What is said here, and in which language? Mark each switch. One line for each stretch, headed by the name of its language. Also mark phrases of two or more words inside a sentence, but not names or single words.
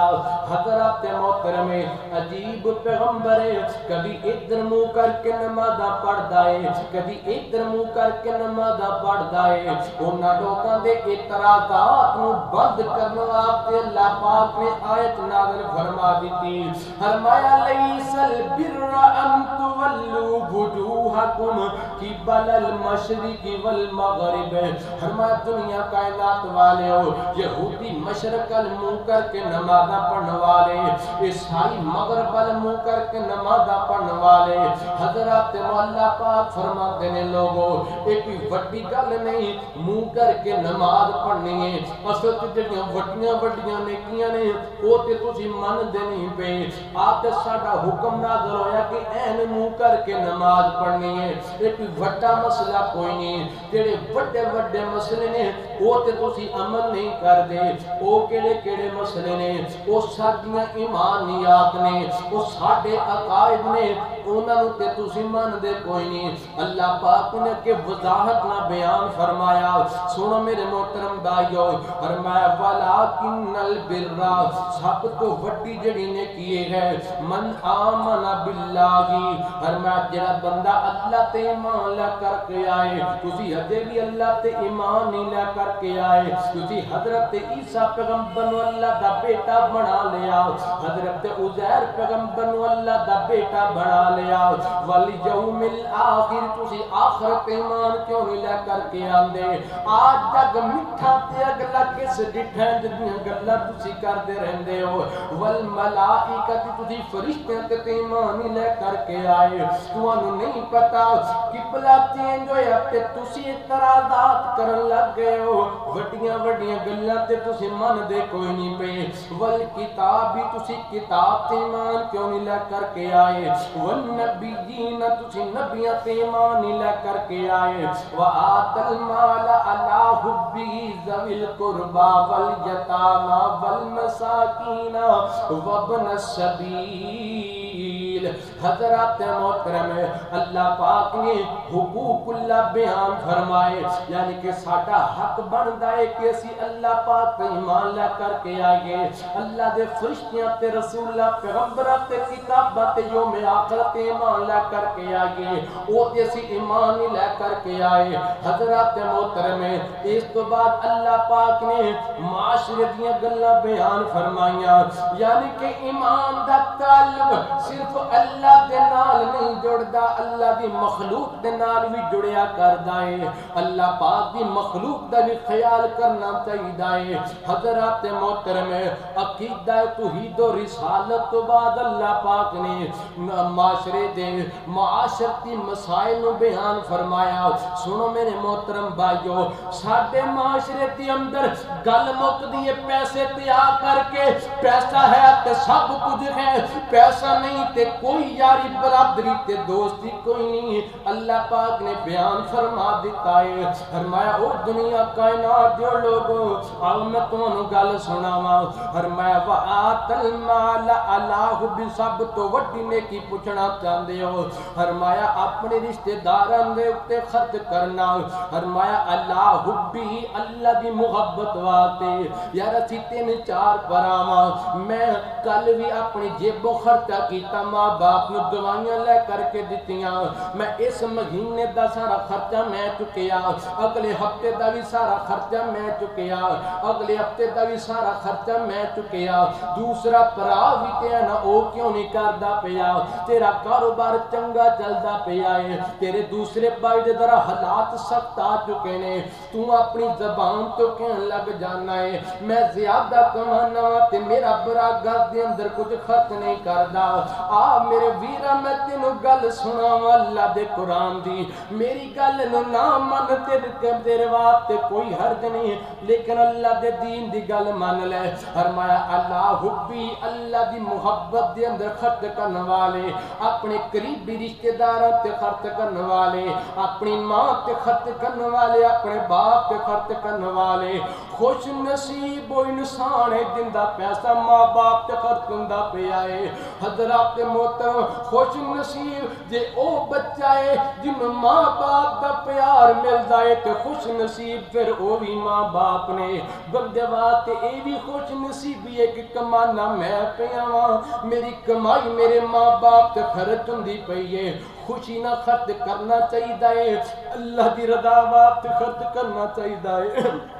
Punjabi: حضرات محترم عجیب پیغمبر ہے، کبھی ادھر منہ کر کے نماز پڑھدا ہے، کبھی ادھر منہ کر کے نماز پڑھدا ہے، انہاں لوکاں دے اعتراضات نو بند کرنے واسطے اللہ پاک نے آیت نازل فرما دیتی، فرمایا
Arabic: لیس البر ان تولوا وجوہکم قبل المشرق والمغرب۔
Punjabi: فرمایا دنیا کائنات والے ہو، یہودی مشرق منہ کر کے نماز پڑھنے والے، عیسائی مغرب منہ کر کے نماز پڑھنے والے، حضرات مولا پاک فرماتے ہیں لوگوں ایک وڈی گل نہیں منہ کر کے نماز پڑھنی ہے، اصل جڑیاں وڈیاں وڈیاں نیکیاں نے وہ تے تسی من دے نہیں پے، آپ تے ساڈا حکم نازل ہویا کہ این منہ کر کے نماز پڑھنی ہے، ایک وڈا مسئلہ کوئی نہیں، جڑے وڈے وڈے مسئلے نے وہ تے تسی عمل نہیں کر دے، وہ کیڑے کیڑے مسئلے نے، وہ ساڈیاں ایمانیات نے، وہ ساڈے عقائد نے، انہاں تے تسی من دے کوئی نہیں۔ اللہ پاک نے کہ وضاحت نہ بیان فرمایا، سنو میرے محترم بھائیو، فرمایا
Arabic: وَلَٰكِنَّ الْبِرَّ
Punjabi: سب تو وڈی جڑی نے کیے ہے
Arabic: من آمن باللہ،
Punjabi: فرمایا جڑا بندہ اللہ تے ایمان لے کر کے آئے، تسی ہجے بھی اللہ تے ایمان نہیں لے کر کے آئے، تسی حضرت عیسیٰ پیغمبر نو اللہ دا بیٹا بنا لیا، حضرت عزیر پیغمبر نو اللہ دا بیٹا بنا لیا،
Arabic: والیوم الآخر
Punjabi: تسی آخرت ایمان کیوں نہیں لے کر کے آندے، آج جگ مٹھا تے اگلا کس ڈٹھیں جدیاں گلا تسی کر دے رہندے ہو، والملائکہ تسی فرشتیاں تے ایمان نہیں لے کر کے آئے، تانوں نہیں پتا قبلہ چینج ہویا تے تسی اعتراضات کرن لگ گئے ہو، وڈیاں وڈیاں گلاں تے تسی من دے کوئی نہیں پے، والکتاب بھی تسی کتاب تے ایمان کیوں نہیں لے کر کے آئے، والنبیین تسی نبیاں تے ایمان نہیں لے کر کے آئے،
Arabic: وآت المال علی حبہ ذوی القربا والیتامی والمساکین وابن السبیل۔
Punjabi: حضرات محترم، اللہ پاک نے حقوق اللہ بیان فرمائے، یعنی کہ ساڈا حق بندا ہے کہ اسی اللہ پاک تے ایمان لے کر کے آئیے، اللہ دے فرشتیاں تے رسولاں پیغمبراں تے کتاباں تے یوم آخر تے ایمان لے کر کے آئیے، او تے اسی ایمان ہی لے کر کے آئے۔ حضرات محترم، اس تو بعد اللہ پاک نے معاشرے دیاں گلاں بیان فرمائیاں، یعنی کہ ایمان دا تعلق صرف اللہ دے نال نہیں جڑدا، اللہ دی مخلوق دے نال بھی جڑیا کردا ہے، اللہ پاک دی مخلوق دا بھی خیال کرنا چاہیے۔ حضرات محترم، عقیدہ توحید و رسالت تو بعد اللہ پاک نے معاشرے دے معاشرتی مسائل نو بیان فرمایا۔ سنو میرے محترم بھائیو، ساڈے معاشرے دے اندر گل مکدی ہے پیسے تیار کر کے، پیسہ ہے تے سب کچھ ہے، پیسہ نہیں تے کوئی یاری برادری تے دوستی کوئی نہیں۔ اللہ پاک نے بیان فرما دیتا ہے، فرمایا او دنیا کائنات دے لوگو، آؤ میں تمہوں گل سناواں، فرمایا
Arabic: وآت المال علی حب،
Punjabi: سب تو وڈی نیکی پوچھنا چاہندے ہو، فرمایا اپنے رشتہ داراں دے اوتے خرچ کرنا، فرمایا
Arabic: اللہ حبی،
Punjabi: اللہ دی محبت واسطے۔ یار اسی 3-4 پراواں، میں کل بھی اپنی جیبوں خرچہ کیتا، ماں باپ نو دوائیاں لے کر کے دتیاں، میں اس مہینے دا سارا خرچہ میں چکیا، اگلے ہفتے دا بھی سارا خرچہ میں چکیا، اگلے ہفتے دا بھی سارا خرچہ میں چکیا۔ دوسرا پرا بھی تے نا او کیوں نہیں کردا پیا، تیرا کاروبار چنگا چلدا پیا ہے، تیرے دوسرے بھائی دے ذرا حالات سخت آ چکے نے، تو اپنی زبان تو کہن لگ جانا ہے میں زیادہ کمانا تے میرا برا گھر دے اندر کچھ خرچ نہیں کردا۔ آ میرے ویرا میں تینوں گل سناواں اللہ دے قرآن دی، میری گل نو نہ من تیرے واسطے کوئی حرج نہیں، لیکن اللہ دے دین دی گل مان لے۔ فرمایا
Arabic: اللہ حبی،
Punjabi: اللہ دی محبت دے اندر خرچ کرنے والے، اپنے قریبی رشتہ داراں تے خرچ کرنے والے، اپنی ماں تے خرچ کرنے والے، اپنے باپ تے خرچ کرنے والے، خوش نصیب وہ انسان ہے جن دا پیسہ ماں باپ تے خرچ ہوندا پیا ہے۔ حضرات محترم، خوش نصیب جے او بچہ ہے جن ماں باپ دا پیار ملدا ہے تے خوش نصیب پھر او بھی ماں باپ نے۔ بندے واسطے اے بھی خوش نصیبی ہے کہ کمانا میں پیا واں، میری کمائی میرے ماں باپ تے خرچ ہوندی پئی ہے، خوشی نہ خرچ کرنا چاہیے، اللہ دی رضا واسطے خرچ کرنا چاہیے۔